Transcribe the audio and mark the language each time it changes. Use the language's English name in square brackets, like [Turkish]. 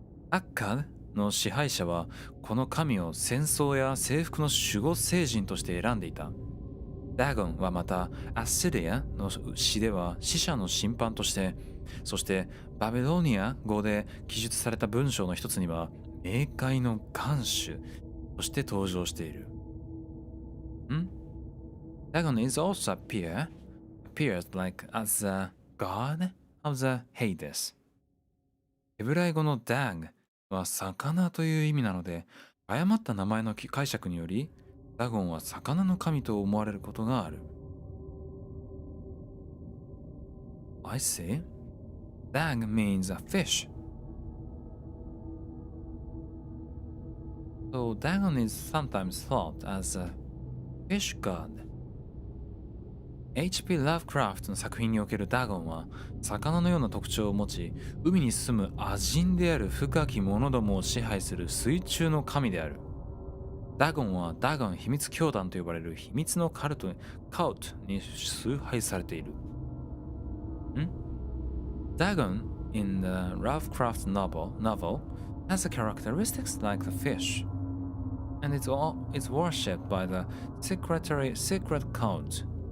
[Japanese] Akkad の支配者はこの神を戦争や征服の守護聖人として選んでいた。ダゴンはまたアッシリアの詩では死者の審判として、そしてバビロニア語で記述された文章の一つには冥界の元首として登場している。 [English] Dagon is also appears like as the god of the Hades. [Japanese] ヘブライ語の Dag は魚という意味なので、誤った名前の解釈によりダゴンは魚の神と思われることがある。 [English] I see. Dag means a fish. So Dagon is sometimes thought as a fish god. H.P. [Japanese] ラブクラフトの作品におけるダゴンは魚のような特徴を持ち、海に住む亜人である深き者どもを支配する水中の神である。ダゴンはダゴン秘密教団と呼ばれる秘密のカルトに崇拝されている。 [English] Dagon in the Lovecraft novel has characteristics like the fish, and it's worshipped by the secret cult.